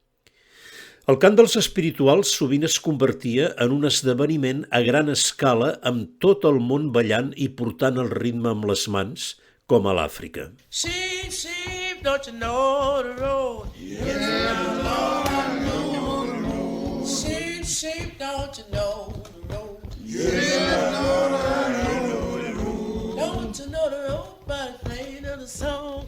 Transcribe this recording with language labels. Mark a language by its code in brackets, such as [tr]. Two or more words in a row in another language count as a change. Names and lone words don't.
[ca] El cant dels espirituals sovint es convertia en un esdeveniment a gran escala amb tot el món ballant i portant el ritme amb les mans, com a l'Àfrica. [en] Sheep, sheep, don't you know the road? Yes, Lord, I know the road. Sheep, sheep, don't you know the road? Yes, Lord, I know the road. Don't you know the road by the playing of the song?